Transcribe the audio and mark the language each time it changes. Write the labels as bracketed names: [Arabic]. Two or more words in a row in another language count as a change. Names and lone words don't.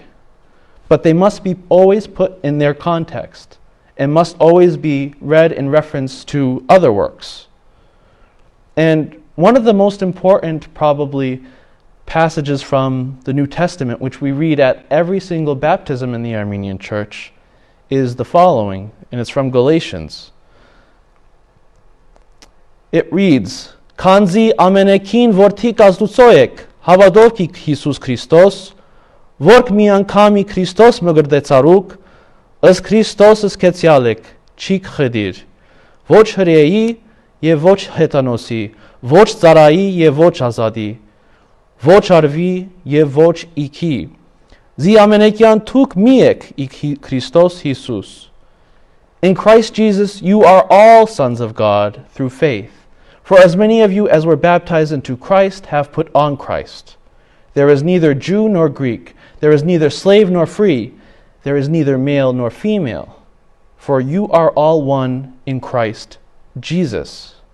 [English] But they must be always put in their context and must always be read in reference to other works. And one of the most important, probably, passages from the New Testament, which we read at every single baptism in the Armenian Church, is the following, and it's from Galatians. It reads, [Classical Armenian] Քանզի ամենեքին որդի Աստուծոյ էք, հաւատովք Յիսուս Քրիստոս, որք մի անգամ Քրիստոս մկրտեցարուք, զ Քրիստոս զգեցեալ էք, չիք խտիր, ոչ Հրէի, և ոչ հեթանոսի, ոչ ծառայի, և ոչ ազատի, ոչ արուի, և ոչ իգի. Զի ամենեքեան դուք մի էք ի Քրիստոս Յիսուս. [English] In Christ Jesus you are all sons of God through faith. For as many of you as were baptized into Christ have put on Christ. There is neither Jew nor Greek, there is neither slave nor free, there is neither male nor female, for you are all one in Christ Jesus.